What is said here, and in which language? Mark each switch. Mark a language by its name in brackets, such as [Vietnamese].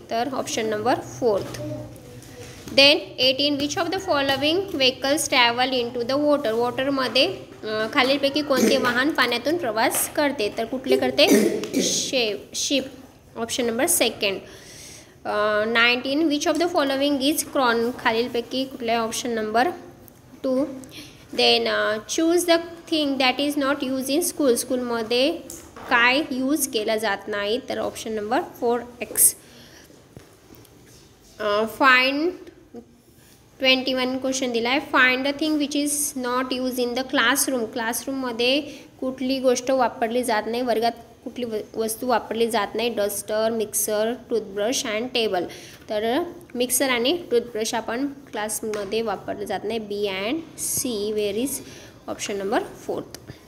[English] तर option number 4. Then 18 which of the following vehicles travel into the water. [Marathi] वॉटरमध्ये खालीलपैकी कोणते वाहन पाण्यातून प्रवास करते? तर कुठले करते? [English] Ship. Option number second. 19 which of the following is crown. [Marathi] खालीलपैकी कुठले? [English] Option number 2. Then choose the thing that is not use in school. [Marathi] स्कूलमध्ये काय यूज केला जात नाही? [English] तर option number 4X. [Marathi] Find 21 question दिला आहे. [English] Find the thing which is not use in the classroom. [Marathi] क्लासरूममध्ये कुठली गोष्ट वापरली जात नाही? वर्गात कुठली वस्तू वापरली जात नाही? [English] Duster, mixer, toothbrush and table. [Marathi] तर मिक्सर आणि टूथब्रश आपण क्लासमध्ये वापरले जात नाही. [English] B and C. Where is option number 4th.